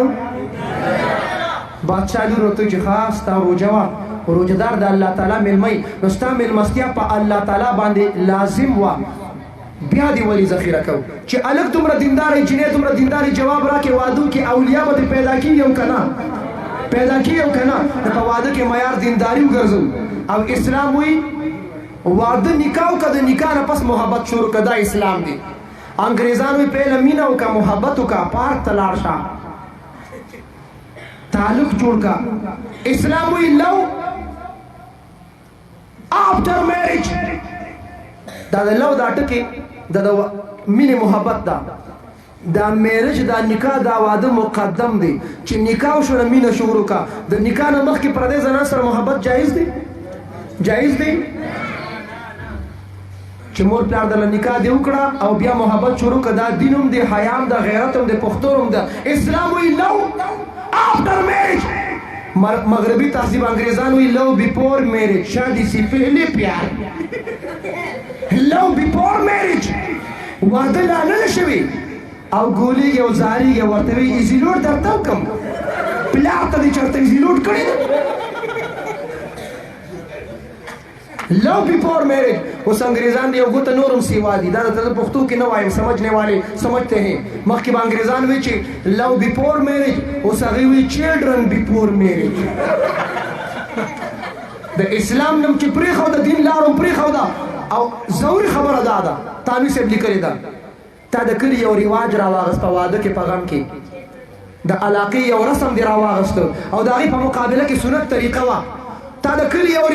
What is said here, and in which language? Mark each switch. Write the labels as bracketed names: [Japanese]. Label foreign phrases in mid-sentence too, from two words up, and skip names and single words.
[Pashto] بادشاه لور ورته چې ښه ستا روژه وه روژهدار د الله تعالی میلمه نو ستا میلمستیا په الله تعالی باندې لازم وه بیا دې ولې ذخیره کوو چې الګ دومره دینداره جنې دومره دینداري جواب راکې واده کې اولیا به پیدا کېږي او که نه پیدا کېږي او که نه د په واده کې معیار دینداري وګرځو او اسلام وایي واده نکاح وکړه د نکاح نه پس محبت شروع کړه دا اسلام دی انګریزان وایي پهله مینه وکړه محبت وکړه پارک ته لاړ شه تعلق جوړ کړه اسلام وایي [English] love after marriage [Pashto] دا د لو دا ټکي د مینې محبت ده دا میرج دا نکاح دا واده مقدم دی چې نکاح شو نه مینه شروع کا د نکاح نه مخکې پردې زنان سره محبت جایز دی چې مور پلار د نکاح دی وکړه او بیا محبت شروع کا دا دین هم دی حیا هم ده غیرت هم دی پښتون هم ده اسلام وی [English] love after marriage [Urdu] مغربی تہذیب انگریزان ہوئی [English] love before marriage [Urdu] شادی سے پہلے پیار [English] love before marriage [Pashto] وعده لاله نشوي او ګولېږي او زارېږي ورته وایي ایزیلوډ درته وکړم پلار ته دې چېرته ایزیلوډ کړی ده [English] love before marriage [Pashto] اوس انګریزان دی او ګوته نورم سیوا دي دا درته پښتو کې نه وایم [Urdu] سمجھنے والے سمجھتے ہیں [Pashto] مخکې به انګریزان وایي چې [English] love before marriage [Pashto] اوس هغوی وایي [English] children before marriage [Pashto] د اسلام نوم چې پرېښوده دین لار هم پرېښوده او ضروري خبره دا ده تانوي صاحب لیکلې ده تا د کلي یو رواج راواغست په واده کې په غم کې د علاقې یو رسم دې راواغسته او د هغې په مقابله کې سنت طریقه وه تا د کلي یو